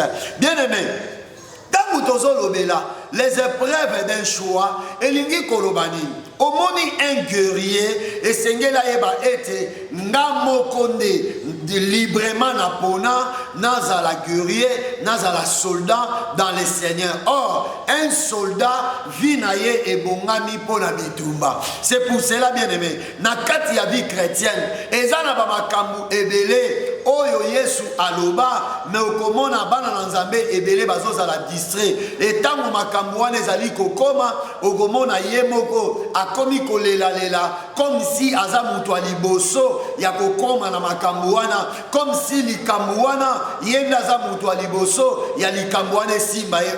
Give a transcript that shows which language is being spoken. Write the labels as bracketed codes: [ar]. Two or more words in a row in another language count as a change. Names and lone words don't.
[ln] Bien-aimé, tango tozolobela [fr] les épreuves d'un choix [ln] elingi kolobani omoni [fr] un guerrier [ln] esengela yeba ete nga mokonde librement na pona nazala guerrier nazala soldat [fr] dans le Seigneur. Or un soldat vit [ln] na ye ebongami pona bitumba. [fr] C'est pour cela, bien-aimé, [ln] na kati ya [fr] vie chrétienne [ln] ezana ba makambu ebele oyo Yesu aloba mais okomona bana na nzambe ebele bazozala distrait etango makambu wana ezali kokoma okomona ye moko akomi kolela [fr] comme si [ln] aza mutu aliboso ya kokoma na makambu wana, [fr] comme si [ln] likambu wana ye aza mutu aliboso ya likambu wana simba ye.